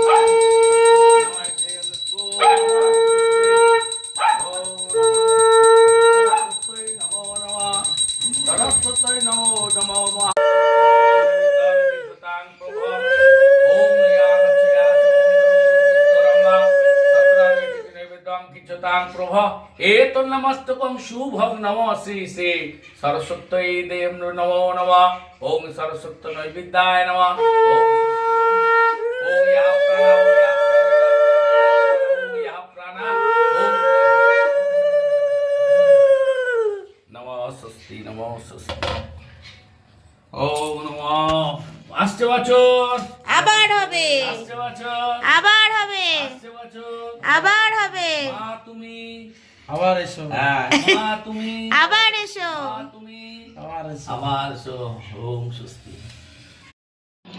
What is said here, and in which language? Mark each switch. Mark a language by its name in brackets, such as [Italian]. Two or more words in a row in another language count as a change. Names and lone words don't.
[Sanskrit] सरस्वत्यै नमो नमः एतन्नमस्तकं शुभं नमः श्री श्री सरस्वत्यै देव नमो नमः ओम सरस्वती नैवेद्याय नमः ओम या प्राणा नमः स्वस्ति ओम नमः [Bangla] আসছে বছর আবার হবে, আসছে বছর আবার হবে, আসছে বছর আবার হবে। মা তুমি আবার এসো, মা তুমি আবার এসো, মা তুমি আবার এসো, আবার এসো। [Sanskrit] ওম স্বস্তি।